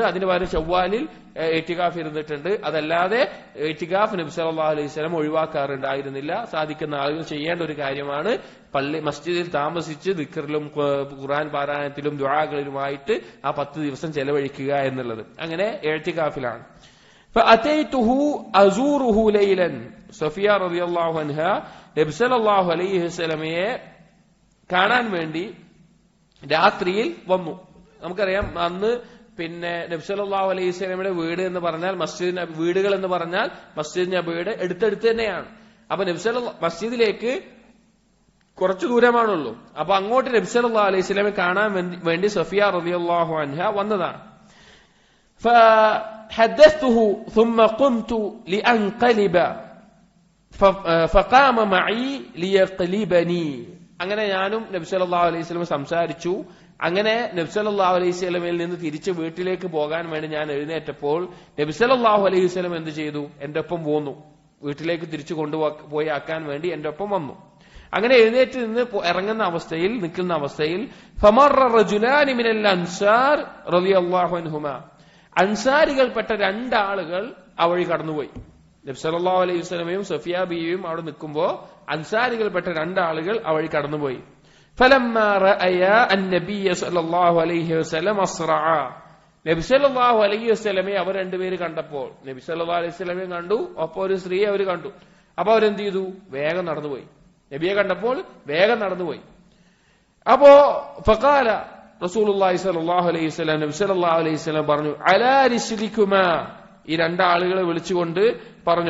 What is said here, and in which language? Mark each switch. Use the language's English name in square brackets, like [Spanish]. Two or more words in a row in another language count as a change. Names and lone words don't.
[Malayalam] അതിന് പകരം ശവ്വാലിൽ ഇഅ്തികാഫ് ഇരുന്നിട്ടുണ്ട്. അതല്ലാതെ ഇഅ്തികാഫ് നബി [Arabic] صلى الله عليه وسلم [Malayalam] ഒഴിവാക്കാറുണ്ടായിരുന്നില്ല. സാധിക്കുന്ന ആളുകൾ ചെയ്യേണ്ട ഒരു കാര്യമാണ് മസ്ജിദിൽ താമസിച്ച് ദിക്റിലും ഖുർആൻ പാരായണത്തിലും ദുആകളിലുമായിട്ട് ആ 10 ദിവസം ചെലവഴിക്കുക എന്നുള്ളത്. അങ്ങനെ ഇഅ്തികാഫിലാണ്. [Arabic] فأتيته أزوره ليلا. [Malayalam] സഫിയ [Arabic] رضي الله عنها [Malayalam] നബി [Arabic] صلى الله عليه وسلم [Malayalam] കാണാൻ വേണ്ടി രാത്രിയിൽ വന്നു. നമുക്കറിയാം അന്ന് പിന്നെ നബി [Arabic] صلى الله عليه وسلم [Malayalam] വീട് എന്ന് പറഞ്ഞാൽ വീടുകൾ എന്ന് പറഞ്ഞാൽ മസ്ജിദ് നബിയുടെ അടുത്തടുത്ത് തന്നെയാണ്. അപ്പൊ മസ്ജിദിലേക്ക് കുറച്ചു ദൂരമാണുള്ളൂ. അപ്പൊ അങ്ങോട്ട് നബി [Arabic] صلى الله عليه وسلم [Malayalam] കാണാൻ വേണ്ടി സഫിയ [Arabic] رضي الله عنها [Malayalam] വന്നതാണ്. [Arabic] فحدثته ثم قمت لأنقلب فقام معي ليقلبني. [Malayalam] അങ്ങനെ ഞാനും നബി [Arabic] صلى الله عليه وسلم [Malayalam] സംസാരിച്ചു. അങ്ങനെ നബി [Arabic] صلى الله عليه وسلم [Malayalam] നിന്ന് തിരിച്ച് വീട്ടിലേക്ക് പോകാൻ വേണ്ടി ഞാൻ എഴുന്നേറ്റപ്പോൾ നബി [Arabic] صلى الله عليه وسلم [Malayalam] എന്ത് ചെയ്തു? എന്റെ ഒപ്പം പോന്നു. വീട്ടിലേക്ക് തിരിച്ചു കൊണ്ടുപോയി ആക്കാൻ വേണ്ടി എന്റെ ഒപ്പം വന്നു. അങ്ങനെ എഴുന്നേറ്റ് നിന്ന് നിൽക്കുന്ന അവസ്ഥയിൽ [Arabic] فمر رجلان من الأنصار رضي الله عنهما. [Malayalam] അൻസാരികൾപ്പെട്ട രണ്ടാളുകൾ ആ വഴി കടന്നുപോയി. നബി [Arabic] صلى الله عليه وسلم [Malayalam] സഫിയ ബീവിയും അവിടെ നിൽക്കുമ്പോ അൻസാരികൾപ്പെട്ട രണ്ടാളുകൾ ആ വഴി കടന്നുപോയി. [Arabic] فلما رأيا النبي صلى الله عليه وسلم أسرعا [Malayalam] നബി [Arabic] صلى الله عليه وسلم [Malayalam] അവർ രണ്ടുപേര് കണ്ടപ്പോൾ നബി [Arabic] صلى الله عليه وسلم [Malayalam] കണ്ടു, ഒപ്പം ഒരു സ്ത്രീയെ അവർ കണ്ടു. അപ്പൊ അവരെന്ത് ചെയ്തു? വേഗം നടന്നുപോയി. നബിയെ കണ്ടപ്പോൾ വേഗം നടന്നുപോയി. അപ്പോ [Arabic] فقال رسول الله صلى الله عليه وسلم [Malayalam] നബി [Arabic] صلى الله عليه وسلم [Malayalam] പറഞ്ഞു, [Arabic] على رسلكما, [Malayalam] ഈ രണ്ടാളുകളെ വിളിച്ചുകൊണ്ട് പറഞ്ഞു.